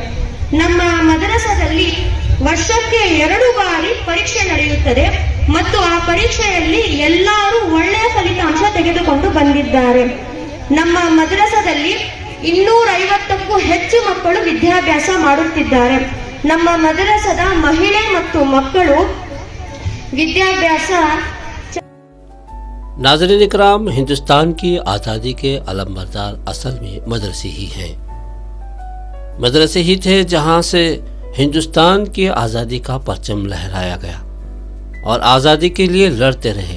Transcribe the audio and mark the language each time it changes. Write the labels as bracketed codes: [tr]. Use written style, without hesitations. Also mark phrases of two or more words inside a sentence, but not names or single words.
[kn] ನಮ್ಮ ಮದ್ರಸದಲ್ಲಿ ವರ್ಷಕ್ಕೆ 2 ಬಾರಿ ಪರೀಕ್ಷೆ ನಡೆಯುತ್ತದೆ ಮತ್ತು ಆ ಪರೀಕ್ಷೆಯಲ್ಲಿ ಎಲ್ಲರೂ ಒಳ್ಳೆಯ ಫಲಿತಾಂಶ ತೆಗೆದುಕೊಂಡು ಬಂದಿದ್ದಾರೆ. ನಮ್ಮ ಮದ್ರಸದಲ್ಲಿ 250ಕ್ಕೂ ಹೆಚ್ಚು ಮಕ್ಕಳು ವಿದ್ಯಾಭ್ಯಾಸ ಮಾಡುತ್ತಿದ್ದಾರೆ. ನಮ್ಮ ಮದ್ರಸದ ಮಹಿಳೆ ಮತ್ತು ಮಕ್ಕಳು विद्याभ्यास। [hi] नाज़रीन इकराम, हिंदुस्तान की आज़ादी के अलमबरदार असल में मदरसे ही हैं। मदरसे ही थे जहाँ से हिंदुस्तान की आज़ादी का परचम लहराया गया और आज़ादी के लिए लड़ते रहे।